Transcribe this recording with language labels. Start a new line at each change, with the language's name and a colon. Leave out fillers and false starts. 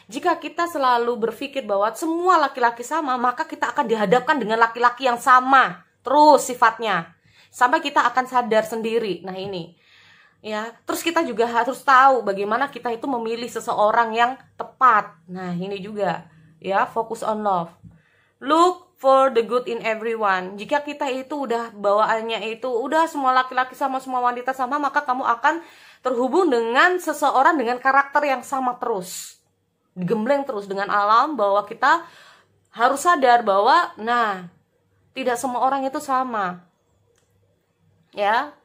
Indonesian: Jika kita selalu berpikir bahwa semua laki-laki sama, maka kita akan dihadapkan dengan laki-laki yang sama terus sifatnya, sampai kita akan sadar sendiri. Nah ini ya, terus kita juga harus tahu bagaimana kita itu memilih seseorang yang tepat. Nah ini juga ya,
English: focus on love. Look for the good in everyone.
Indonesian: Jika kita itu udah bawaannya itu udah semua laki-laki sama, semua wanita sama, maka kamu akan terhubung dengan seseorang dengan karakter yang sama terus, digembleng terus dengan alam. Bahwa kita harus sadar bahwa tidak semua orang itu sama ya.